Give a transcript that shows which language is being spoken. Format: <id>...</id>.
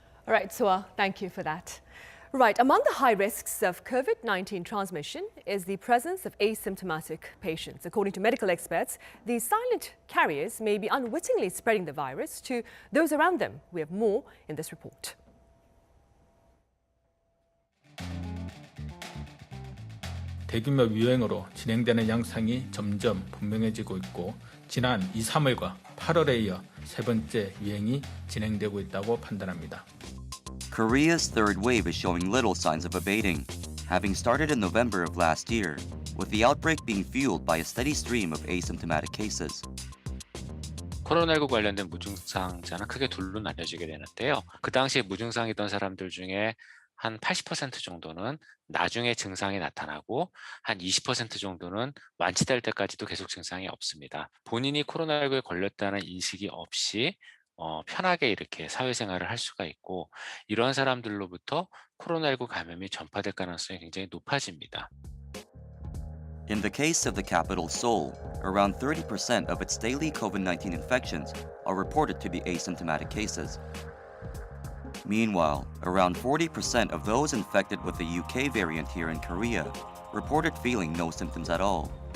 <en>All right, Soa, thank you for that. Right, among the high risks of COVID-19 transmission is the presence of asymptomatic patients. According to medical experts, these silent carriers may be unwittingly spreading the virus to those around them. We have more in this report.</en> <ko>대규모 유행으로 진행되는 양상이 점점 분명해지고 있고, 지난 2, 3월과 8월에 이어 3번째 유행이 진행되고 있다고 판단합니다.</ko> <en>Korea's third wave is showing little signs of abating, having started in November of last year, with the outbreak being fueled by a steady stream of asymptomatic cases.</en> <ko>코로나19 관련된 무증상자는 크게 둘로 나뉘어지게 되는데요. 그 당시에 무증상이던 사람들 중에 한 80% 정도는 나중에 증상이 나타나고 한 20% 정도는 완치될 때까지도 계속 증상이 없습니다. 본인이 코로나19에 걸렸다는 인식이 없이 편하게 이렇게 사회생활을 할 수가 있고, 이런 사람들로부터 코로나19 감염이 전파될 가능성이 굉장히 높아집니다.</ko> <en>In the case of the capital Seoul, around 30% of its daily COVID-19 infections are reported to be asymptomatic cases. Meanwhile, around 40% of those infected with the UK variant here in Korea reported feeling no symptoms at all.</en>